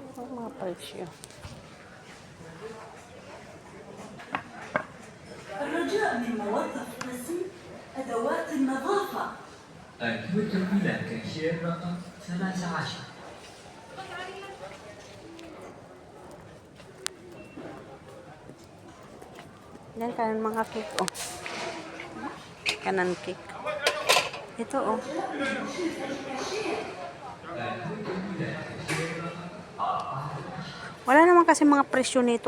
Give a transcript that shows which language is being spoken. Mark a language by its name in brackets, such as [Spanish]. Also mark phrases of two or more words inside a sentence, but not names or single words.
[Filipino] Mga presyo. [Arabic] الرجاء من موظف قسم أدوات النظافة. التوجه إلى كاشير رقم 13. [Filipino] Yan, kanan mga cake, oh. Kanan cake. Ito, oh. Wala naman kasi mga presyo nito.